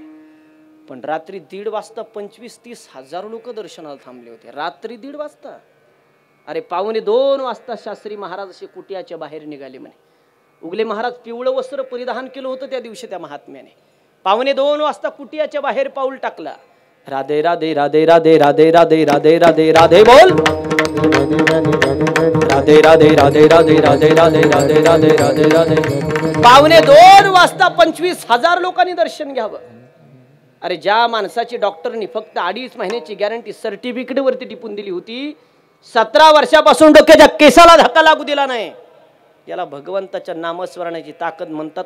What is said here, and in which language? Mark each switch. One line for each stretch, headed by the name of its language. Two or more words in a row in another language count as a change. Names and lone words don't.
Marathi: पण रात्री 1:30 वाजता 25-30 हजार लोक दर्शनाला थांबले होते. रात्री 1:30 वाजता. अरे पावणे 2 वाजता शास्त्री महाराज असे कुटियाच्या बाहेर निघाले म्हणे. उगले महाराज पिवळं वस्त्र परिधान केलं होतं त्या दिवशी त्या महात्म्याने. पावणे 2 वाजता कुटियाच्या बाहेर पाऊल टाकला. राधे राधे राधे राधे राधे राधे राधे राधे राधे बोल. राधे राधे राधे राधे राधे राधे राधे राधे राधे राधे. पावणे 2 वाजता 25,000 लोकांनी दर्शन घ्यावं. अरे ज्या माणसाची डॉक्टरनी फक्त 2.5 महिन्याची गॅरंटी सर्टिफिकेट वरती टिपून दिली होती, 17 वर्षापासून डोक्याच्या केसाला धक्का लागू दिला नाही, याला भगवंताच्या नामस्मरणाची ताकद म्हणतात.